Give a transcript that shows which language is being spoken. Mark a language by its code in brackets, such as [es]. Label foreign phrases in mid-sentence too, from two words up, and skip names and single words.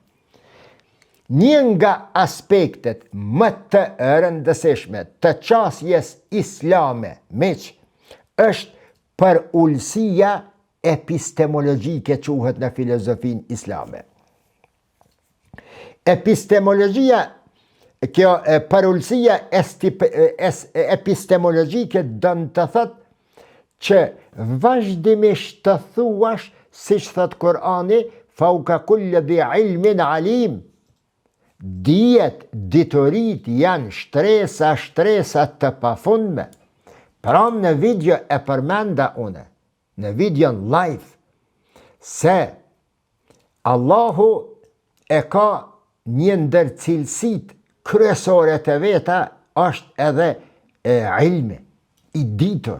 [sq] Një nga aspektet më të rëndësishme të qasjes islame, është për ulësia epistemologjike quhet në filozofinë islame. Epistemologjia, kjo përulësia epistemologjike dënë të thëtë që vazhdimisht të thuash, siç thot Kur'ani, [ar] فوق كل ذي علم عليم, [sq] dijet, diturit janë shtresa të pafundme. Pra në video e përmenda une, në video në live, se Allahu e ka një ndër cilësit kryesore të veta, është edhe ilmi, i ditur.